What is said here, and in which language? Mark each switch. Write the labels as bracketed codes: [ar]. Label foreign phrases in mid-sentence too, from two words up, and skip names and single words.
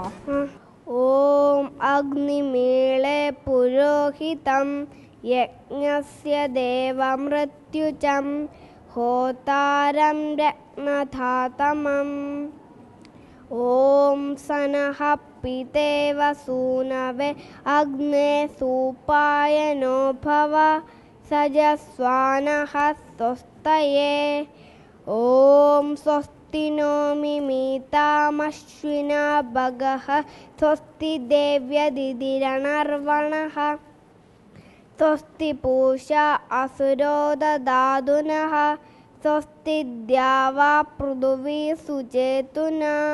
[sa] ഓം അഗ്നിമീളെ പുരോഹിതം യജ്ഞസ്യ ദേവമൃത്യുജം ഹോതാരം രത്നധാതമം ഓം സനഃ പിതേവ സൂനവേ അഗ്നേ സൂപായനോ ഭവ സജസ്വാനഃ സ്വസ്തയേ ഓം സ്വസ്തി नो मिमीतामश्विना भगः स्वस्ति देव्यदिदिरणर्वणः स्वस्ति पूषा असुरो ददातुनः स्वस्ति द्यावा पृथिवी सुचेतुना